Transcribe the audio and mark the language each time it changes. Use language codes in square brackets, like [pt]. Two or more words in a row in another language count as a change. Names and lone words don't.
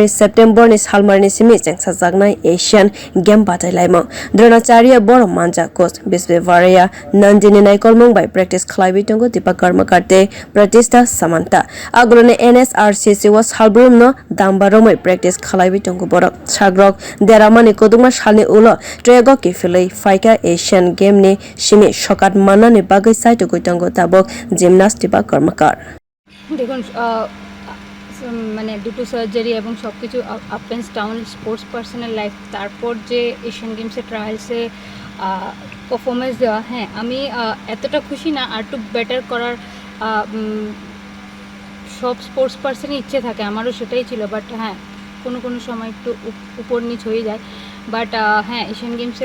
[trp] September ni salmarini simi chengsajaknai Asian Game bataimung Dronacharya bor manja coach Bisbevaria Nandini Naikolmung by practice khwlaiwi tongo Dipa Karmakar Pratishtha Samanta agrone NSRCC was halbrum no dambaromai practice khwlaiwi tongo borok sagrok deramani kodungma salni ulo trego kifilei faika Asian Game ni simi shokat manani bagai saito goitongo tabok gymnast Dipa Karmakar [bn] দেখুন মানে দুটো সার্জারি এবং সব কিছু [en] up and down sportsperson's life [bn] তারপর যে এশিয়ান গেমসে ট্রায়ালসে পারফরমেন্স দেওয়া হ্যাঁ আমি এতটা খুশি না আর একটু বেটার করার সব [en] sportsperson's [bn] ইচ্ছে থাকে আমারও সেটাই ছিল বাট হ্যাঁ কোনো সময় একটু উপর নিচ হয়ে যায় বাট হ্যাঁ এশিয়ান গেমসে